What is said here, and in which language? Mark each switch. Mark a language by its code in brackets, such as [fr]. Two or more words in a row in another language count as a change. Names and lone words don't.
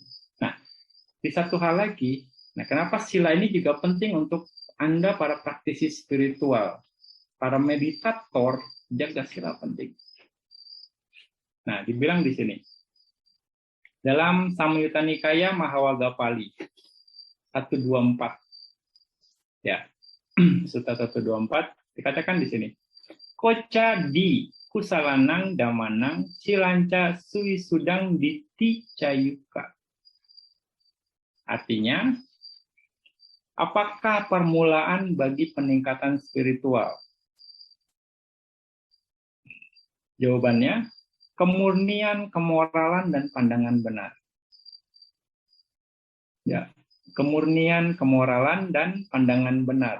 [id] Nah, di satu hal lagi, nah kenapa sila ini juga penting untuk Anda para praktisi spiritual, para meditator, jaga sila penting. Nah, dibilang di sini dalam Samyutta Nikaya Mahawagapali 124, ya, Sutta 124 dikatakan di sini, [pi] Koca di kusalanang damanang silanca suwisudang diticayuka. [id] Artinya, apakah permulaan bagi peningkatan spiritual? Jawabannya, kemurnian, kemoralan, dan pandangan benar. Ya, kemurnian, kemoralan, dan pandangan benar.